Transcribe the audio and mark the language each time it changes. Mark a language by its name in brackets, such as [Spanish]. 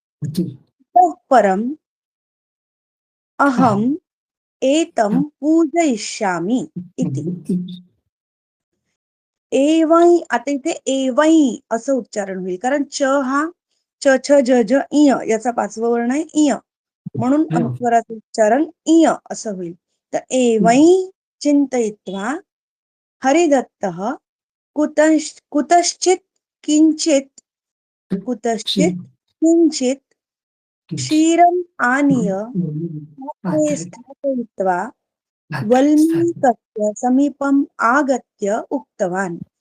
[Sanskrit] ततः परम अहम एतं पूजयिष्यामि इति. [Marathi] एवै, आता इथे एवै असं उच्चारण होईल, कारण च हा च छ ज ज इय याचा पाचवं वर्ण आहे इय, म्हणून अनुस्वाराचं उच्चारण इय असं होईल. [Sanskrit] तर एवै चिंतयित्वा हरिदत्तः कुतश्चित् किंचित् क्षीरम् आनीय पात्रे स्थापयित्वा वल्मीकस्य समीपम् आगत्य उक्तवान्,